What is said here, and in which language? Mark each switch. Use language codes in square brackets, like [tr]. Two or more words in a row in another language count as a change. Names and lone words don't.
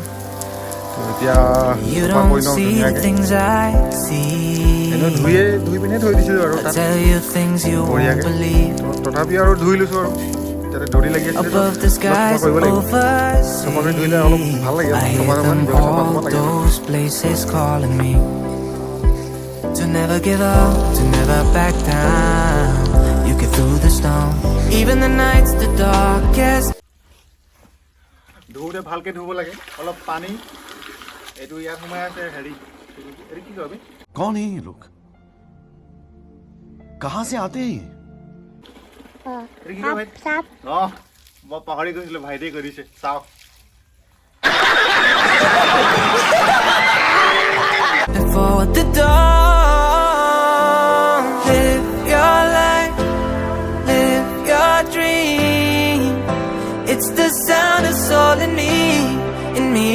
[as] তো এতিয়া চফা কৰি লওঁ ধুনীয়াকৈ, এনেও ধুই পিনে থৈ দিছিলোঁ আৰু তাত বঢ়িয়াকৈ। তথাপিও আৰু ধুই লৈছোঁ আৰু যাতে ধৰি লাগি আছিলে, চফা কৰিব লাগিব। চফা কৰি ধুইলে অলপ ভাল লাগে, চফা লাগে। [en] To never give up, to never back down. You get through the storm, even the nights the darkest. [as] ধুওঁতে ভালকৈ ধুব লাগে, অলপ পানী এইটো ইয়াত সোমাই আছে। হেৰি এইটো কি কৰিবি? [hi] कौन है ये लोग? कहाँ से आते हैं? [as] অঁ মই পাহৰি গৈছিলোঁ, ভাইটিয়ে কৰিছে। চাওক [en] Before the dawn, live your life, live your dream. It's the sound of soul in me, in me.